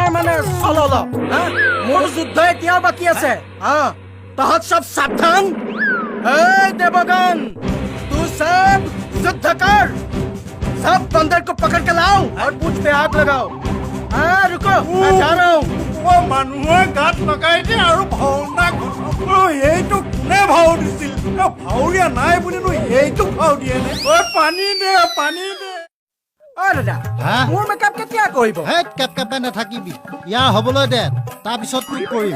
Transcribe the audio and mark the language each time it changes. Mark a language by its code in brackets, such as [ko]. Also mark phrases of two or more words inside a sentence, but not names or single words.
[as] মানে চল মোৰ যুদ্ধ এতিয়াও বাকী আছে তহঁত সব সাৱধান [hi] देवगन तू सब युद्ध कर सब बंदर को पकड़ के लाओ और पूछ पे हाथ लगाओ रुको मैं जा रहा हूँ [as] মানুহৰ গাত লগাই দিয়ে আৰু ভাওনা এইটো কোনে ভাও দিছিল ভাওৰীয়া নাই বুলিনো এইটো ভাও দিয়ে নে পানী দে দাদা মোৰ মেকআপ কেতিয়া কৰিব কেপকেপে নাথাকিবি ইয়াৰ হ'বলৈ দে তাৰপিছত কি কৰিম